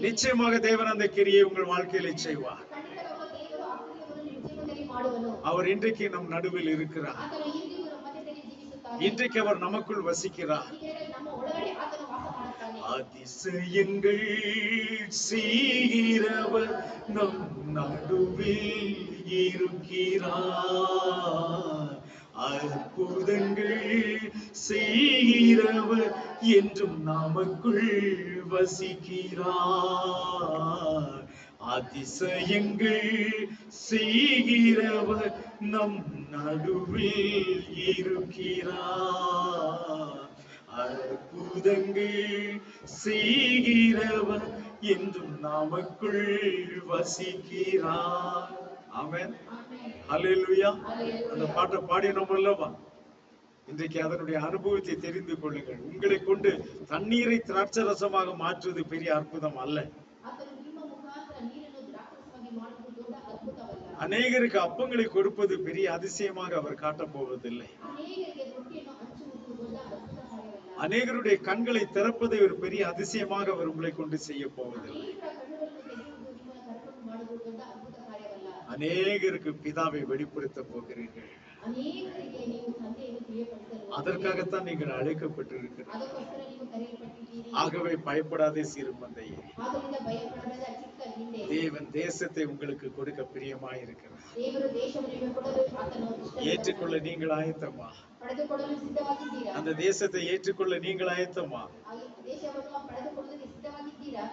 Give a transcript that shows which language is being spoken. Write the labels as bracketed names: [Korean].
[Tamil] நிச்சயமாக தேவன் அந்த கிரியை உங்கள் வாழ்க்கையிலே செய்வார். [Kannada] ಖಂಡಿತವಾಗಲೂ ದೇವರು ಆ ಕಾರ್ಯವನ್ನು ನಿಮ್ಮ ಜೀವನದಲ್ಲಿ ಮಾಡುವನು. [Tamil] அவர் இன்றைக்கு நம் நடுவில் இருக்கிறார். [Kannada] ಆತನು ಇಂದಿಗೂ ನಮ್ಮ ಮಧ್ಯದಲ್ಲಿ ಜೀವಿಸುತ್ತಾನೆ. [Tamil] இன்றைக்கு அவர் நமக்குள் வசிக்கிறார். [Kannada] ಈ ವೇಳೆ ನಮ್ಮ ಒಳಗಡೆ ಆತನು ವಾಸ ಮಾಡುತ್ತಾನೆ. [Tamil] அதிசயங்கள் செய்கிறவர் நம் நடுவில் இருக்கிறார். அற்புதங்கள் செய்கிறவர் என்றும் நமக்குள் வசிக்கிறார். அதிசயங்கள் செய்கிறவர் நம் நடுவில் இருக்கிறார். அற்புதங்கள் செய்கிறவர் என்றும் நமக்குள் வசிக்கிறார். ஆமென். ஹalleluya. அந்த பாட்டை பாடினோம் அல்லவா? இன்றைக்கு அதனுடைய அனுபவத்தை தெரிந்து கொள்ளுங்கள். உங்களை கொண்டு தண்ணீரை திராட்சரசமாக மாற்றுவது பெரிய அற்புதம் அல்ல. [Kannada] ಆತನು ನಿಮ್ಮ ಮುಖಾಂತರ ನೀರನ್ನು ದ್ರಾಕ್ಷಾರಸವಾಗಿ ಮಾಡುವುದು ದೊಡ್ಡ ಅದ್ಭುತವಲ್ಲ. [Tamil] அநேகருக்கு அப்பங்களை கொடுப்பது பெரிய அதிசயமாக அவர் காட்டப் போவதில்லை. [Kannada] ಅನೇಕರಿಗೆ ರೊಟ್ಟಿಯನ್ನು ಹಂಚುವುದು ದೊಡ್ಡ ಅದ್ಭುತ ಕಾರ್ಯವಲ್ಲ. [Tamil] அநேகருடைய கண்களை திறப்பதை ஒரு பெரிய அதிசயமாக அவர் உங்களை கொண்டு செய்ய போவதில்லை. [Kannada] ಅನೇಕರ ಕಣ್ಣುಗಳನ್ನು ತೆಗೆಯುವುದು ನಿಮ್ಮನ್ನು ಕರ್ಕೊಂಡು ಮಾಡುವುದು ದೊಡ್ಡ ಅದ್ಭುತ ಕಾರ್ಯವಲ್ಲ. [Tamil] அநேகருக்கு பிதாவை வெளிப்படுத்த போகிறீர்கள். [Kannada] ಅನೇಕರಿಗೆ ನೀವು ತಂದೆಯನ್ನು ತಿಳಿಯಪಡಿಸಲು [Tamil] அதற்காகத்தான் நீங்கள் அழைக்கப்பட்டிருக்கிறீர்கள். [Kannada] ಅದಕ್ಕೋಸ್ಕರ ನೀವು ಕರೆಯಲ್ಪಟ್ಟಿದ್ದೀರಿ. [Tamil] ஆகவே பயப்படாதே சிறுமந்தையே. [Kannada] ಆದ್ದರಿಂದ ಭಯಪಡಬೇಡ ಚಿಕ್ಕ ಹಿಂಡೆ. [Tamil] தேவன் தேசத்தை உங்களுக்கு கொடுக்க பிரியமாயிருக்கிறார். [Kannada] ದೇವರು ದೇಶವನ್ನು ನಿಮಗೆ ಕೊಡಲು ಆತನು ಇಷ್ಟಪಡುತ್ತಾನೆ. [Tamil] ஏற்றுக்கொள்ள நீங்கள் ஆயத்தமா? [Kannada] ಪಡೆದುಕೊಳ್ಳಲು ಸಿದ್ಧವಾಗಿದ್ದೀರಾ? [Tamil] அந்த தேசத்தை ஏற்றுக்கொள்ள நீங்கள் ஆயத்தமா? [Kannada] ಆ ದೇಶವನ್ನು ಪಡೆದುಕೊಳ್ಳಲು ಸಿದ್ಧವಾಗಿದ್ದೀರಾ?